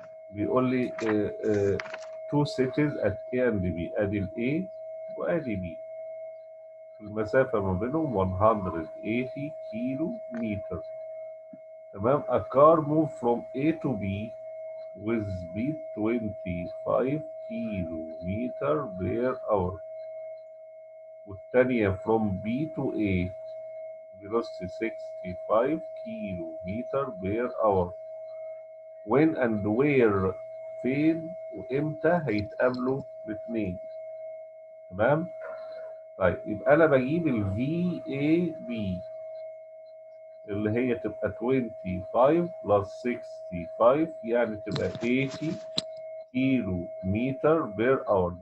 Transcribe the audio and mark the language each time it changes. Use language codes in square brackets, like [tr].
[ar] بيقول لي [en] two cities at A and B. [ar] ادي ال A وادي B. المسافة ما بينهم 180 كيلو متر. تمام. [en] A car move from A to B with speed 25 [ar] كيلو متر بير [en] hour. [ar] والتانية [en] from B to A velocity 65 [ar] كيلو متر بير [en] hour. when and where [ar] فين وامتى هيتقابلوا الاثنين. تمام. طيب يبقى انا بجيب ال VAB اللي هي تبقى 25 بلس 65 يعني تبقى 80 كيلو متر بير اور.